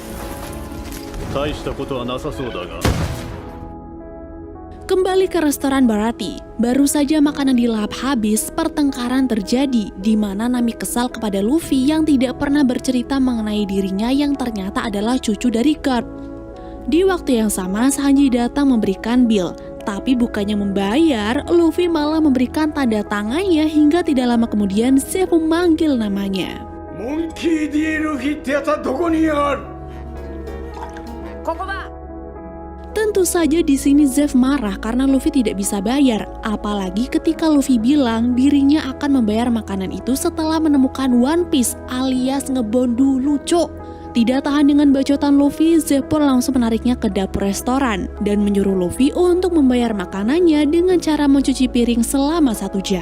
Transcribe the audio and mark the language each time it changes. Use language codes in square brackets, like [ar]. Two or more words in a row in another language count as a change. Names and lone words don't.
[id] Kembali ke restoran Baratie, baru saja makanan dilahap habis, pertengkaran terjadi di mana Nami kesal kepada Luffy yang tidak pernah bercerita mengenai dirinya yang ternyata adalah cucu dari Garp. Di waktu yang sama, Sanji datang memberikan bil, tapi bukannya membayar, Luffy malah memberikan tanda tangannya hingga tidak lama kemudian Zeff memanggil namanya. [ja] Monkey D. Luffyってやつはどこにいやがる? [id] Tentu saja di sini Zeff marah karena Luffy tidak bisa bayar, apalagi ketika Luffy bilang dirinya akan membayar makanan itu setelah menemukan One Piece alias ngebond dulu, Cok. Tidak tahan dengan bacotan Luffy, Zeff pun langsung menariknya ke dapur restoran dan menyuruh Luffy untuk membayar makanannya dengan cara mencuci piring selama 1 jam.